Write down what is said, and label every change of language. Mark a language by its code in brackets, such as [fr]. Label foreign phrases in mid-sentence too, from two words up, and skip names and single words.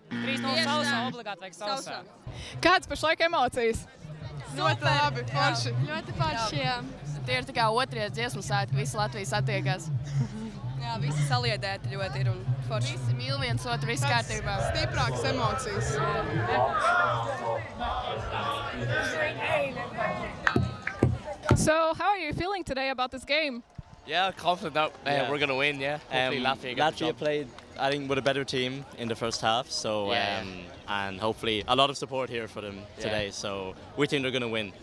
[lv] 3-0 sausā, obligāti vajag sausā. Kāds pašlaik emocijas? Ļoti labi, forši. Ļoti forši, jā. Tie ir tā kā otrie dziesmu svētki, visi Latvijas attiekās. Jā, visi saliedēti ļoti ir un forši. Visi mīl viens otru, viss kārtībā. Stiprākas emocijas. [en] So, how are you feeling today about this game? Yeah, confident that we're going to win, yeah. Hopefully Latvia played, I think, with a better team in the first half, so and hopefully a lot of support here for them today, so we think they're going to win.